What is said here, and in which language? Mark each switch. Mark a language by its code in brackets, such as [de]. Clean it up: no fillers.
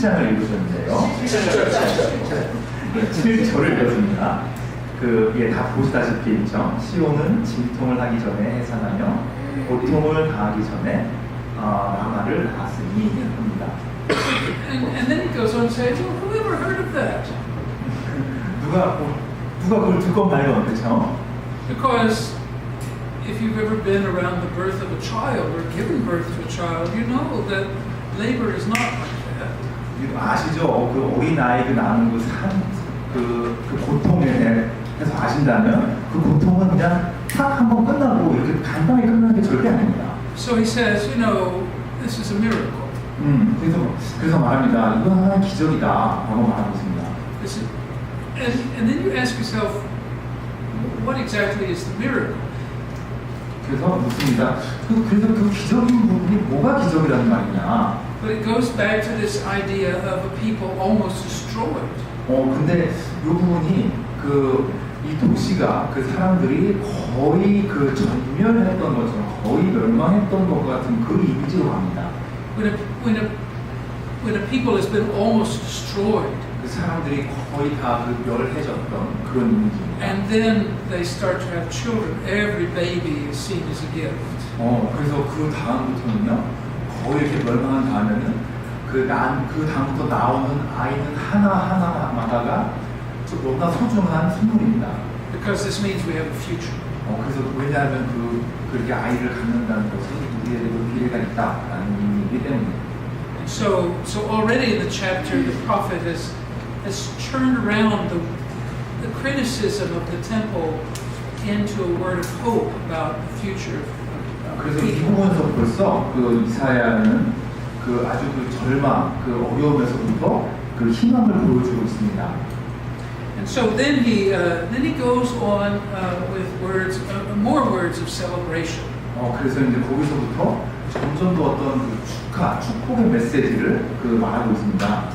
[ko] 자, 지금 7장을 읽으셨는데요. 7절을 읽었습니다. 다 보시다시피 있죠. 시온은 진통을 하기 전에 해산하며 고통을 당하기 전에 라마를 낳았으니 합니다. [en] And then he goes on to say, well, who ever heard of that? [ko] 누가 그걸 듣고 말이요, 그렇죠? [en] Because if you've ever been around the birth of a child or given birth to a child, you know that labor is not like that. [ko] 아시죠? 그 어린 아이 낳는 그 고통에 대해서 아신다면 그 고통은 그냥 딱 한번 끝나고 이렇게 간단하게 끝나는 게 절대 아닙니다. [en] So he says, you know, this is a miracle. [ko] 그래서 말합니다. 이건 하나의 기적이다라고 말하고 있습니다. [en] This is, and then you ask yourself, what exactly is the miracle? [ko] 그래서 묻습니다. 그래서 그 기적인 부분이 뭐가 기적이라는 말이냐? [en] But it goes back to this idea of a people almost destroyed. [ko] 근데 이 부분이 이 도시가 그 사람들이 거의 그 전멸했던 것처럼 거의 멸망했던 것 같은 그 이미지로 갑니다. [en] When a people has been almost destroyed, [ko] 그 사람들이 거의 다 멸해졌던 그런 이미지입니다. [en] and then they start to have children, every baby is seen as a gift. [ko] 그래서 그 다음부터는요, 거의 이렇게 멸망한 다음에는 그 다음부터 나오는 아이는 하나하나마다가 좀 너무나 소중한 선물입니다. [en] Because this means we have a future. [ko] 그래서 왜냐하면 그렇게 아이를 갖는다는 것은 우리에게도 미래가 있다라는 의미이기 때문에. [en] So already in the chapter, the prophet has turned around the criticism of the temple into a word of hope about the future of [ko] 그래서 이 [en] people. [ko] 부분에서 벌써 그 이사야는 아주 절망, 어려움에서부터 희망을 보여주고 있습니다. [en] And so then he goes on with more words of celebration. [ko] 그래서 이제 거기서부터 점점 더 어떤 축복의 메시지를 말하고 있습니다.